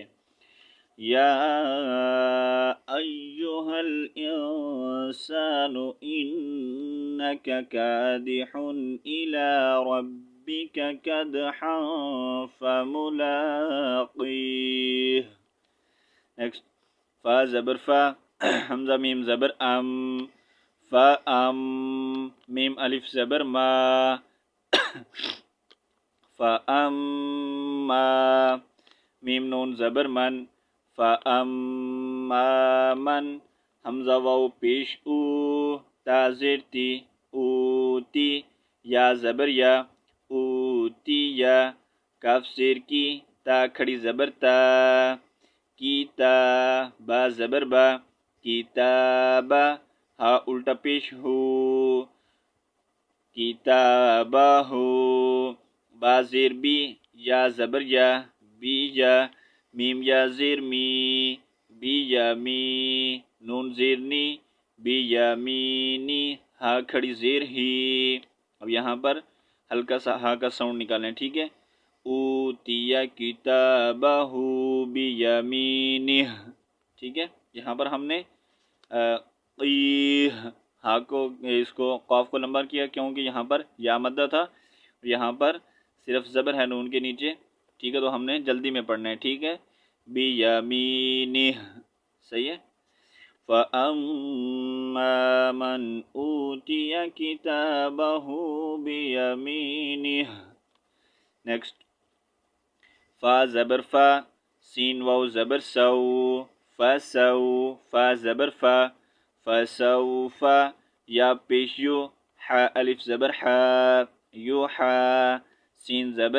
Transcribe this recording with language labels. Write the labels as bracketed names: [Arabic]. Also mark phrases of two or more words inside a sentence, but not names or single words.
[Arabic] یا ایہا الانسان انک کادح الی ربک کدحا فملاقیہ. [Urdu] نیکسٹ فا زبر فا حمزہ میم زبر ام فا ام میم الف زبر ما فا ام ما میم نون زبر من فا ام ما من حمزہ واو پیش او تا زیر تی اوتی یا زبر یا اوتی یا کاف زیر کی تا کھڑی زبر تا کیتا با زبر با کتابا ہا الٹا پیش ہو کتابا ہو با زیر بی یا زبر یا بی یا میم یا زیر می بی یا می نون زیر نی بی یا مینی ہا کھڑی زیر ہی. اب یہاں پر ہلکا سا ہا کا ساؤنڈ نکالیں، ٹھیک ہے. [Arabic] اوتیا کتابہ بیمینہ، [Urdu] ٹھیک ہے. یہاں پر ہم نے ہا کو اس کو قاف کو لمبا کیا کیونکہ یہاں پر یا مدہ تھا، یہاں پر صرف زبر ہے نون کے نیچے، ٹھیک ہے، تو ہم نے جلدی میں پڑھنا ہے، ٹھیک ہے. بیمینہ، صحیح ہے. [Arabic] فَأَمَّا مَنْ أُوتِيَ كِتَابَهُ بِيَمِينِهِ. [Urdu] نیکسٹ فا زبر فا سین واو زبر سو فسو فا زبر فا فسوفا یا پیش یو حا الف زبر حا یو حا سین زبر